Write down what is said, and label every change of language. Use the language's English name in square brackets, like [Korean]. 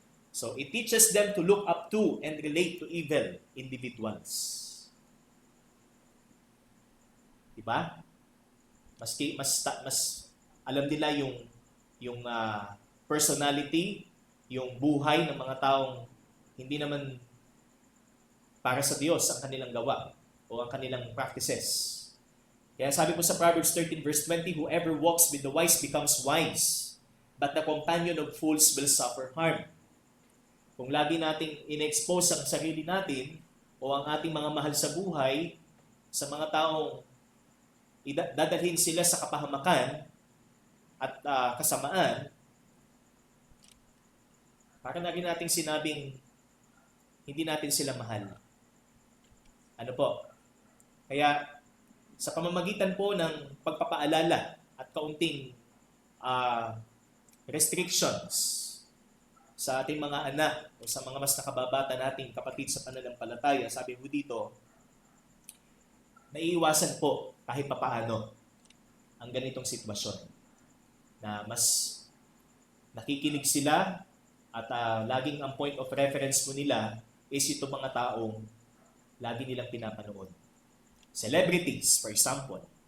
[English] So, it teaches them to look up to and relate to evil individuals. [Filipino] Diba? Mas alam nila yung personality, yung buhay ng mga taong hindi naman para sa Diyos ang kanilang gawa o ang kanilang practices. Kaya sabi po sa [English] Proverbs 13 verse 20, whoever walks with the wise becomes wise, but the companion of fools will suffer harm. [Filipino] Kung lagi nating in-expose ang sarili natin o ang ating mga mahal sa buhay sa mga taong dadalhin sila sa kapahamakan at kasamaan, para na rin nating sinabing hindi natin sila mahal. Ano po? Kaya sa pamamagitan po ng pagpapaalala at kaunting restrictions sa ating mga anak o sa mga mas nakababata nating kapatid sa pananampalataya, sabi po dito, naiiwasan po kahit papaano ang ganitong sitwasyon na mas nakikinig sila at laging ang [English] point of reference [Filipino] mo nila is itong mga taong lagi nilang pinapanood. [English] Celebrities, for example.